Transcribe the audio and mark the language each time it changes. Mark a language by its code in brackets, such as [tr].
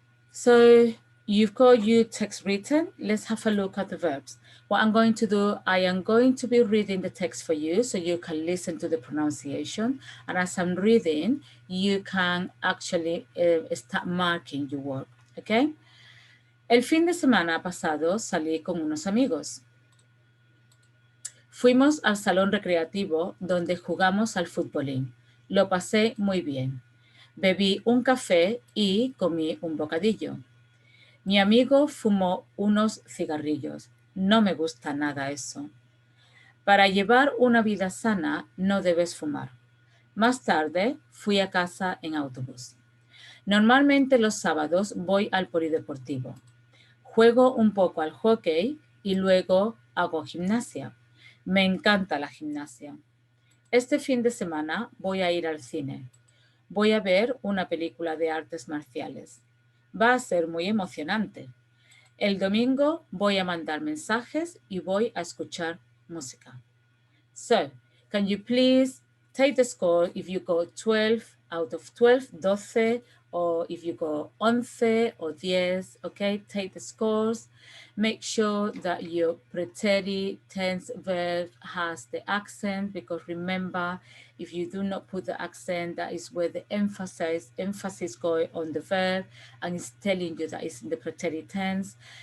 [en] So you've got your text written. Let's have a look at the verbs. What I'm going to do, I am going to be reading the text for you so you can listen to the pronunciation. And as I'm reading, you can actually start marking your work, okay? [es] El fin de semana pasado salí con unos amigos. Fuimos al salón recreativo donde jugamos al futbolín. Lo pasé muy bien. Bebí un café y comí un bocadillo. Mi amigo fumó unos cigarrillos. No me gusta nada eso. Para llevar una vida sana no debes fumar. Más tarde fui a casa en autobús. Normalmente los sábados voy al polideportivo. Juego un poco al hockey y luego hago gimnasia. Me encanta la gimnasia. Este fin de semana voy a ir al cine. Voy a ver una película de artes marciales. Va a ser muy emocionante. El domingo voy a mandar mensajes y voy a escuchar música. [en] So, can you please take the score if you got 12 out of 12, 12, or if you got 11 or 10, okay? Take the scores. Make sure that your preterite tense verb has the accent, because remember, if you do not put the accent, that is where the emphasis going on the verb, and it's telling you that it's in the preterite tense.